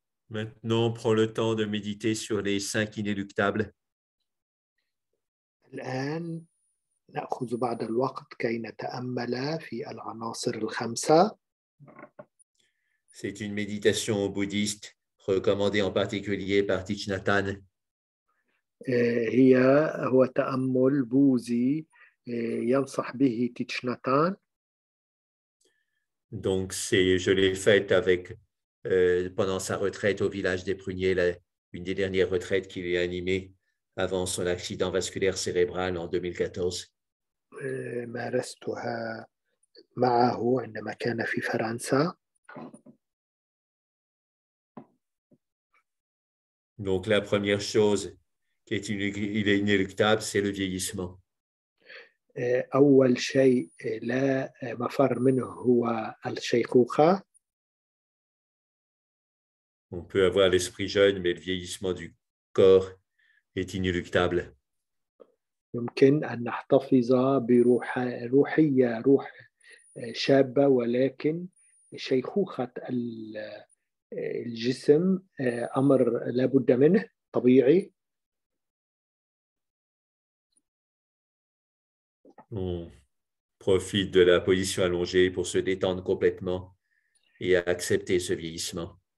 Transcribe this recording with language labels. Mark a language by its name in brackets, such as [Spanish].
[French] Maintenant, on prend le temps de méditer sur les 5 inéluctables. [Arabic] الآن نأخذ بعض الوقت كي نتأمل في العناصر الخمسة. [French] C'est une méditation bouddhiste recommandée en particulier par Thich Nhat Hanh. [Arabic] هو تأمل بوذي ينصح به تيتش نات هان. [French] Donc, je l'ai faite avec, pendant sa retraite au village des Pruniers, une des dernières retraites qu'il a animées avant son accident vasculaire cérébral en 2014. [Arabic] مارستها معه عندما كان في فرنسا. [French] Donc, la première chose qui est inéluctable, c'est le vieillissement. [Arabic] أول شيء لا مفر منه هو الشيخوخة. [French] On peut avoir l'esprit jeune, mais le vieillissement du corps est inéluctable. [Arabic] يمكن أن نحتفظ روح شابة، ولكن شيخوخة الجسم أمر لا بد منه طبيعي. [French] On profite de la position allongée pour se détendre complètement et accepter ce vieillissement.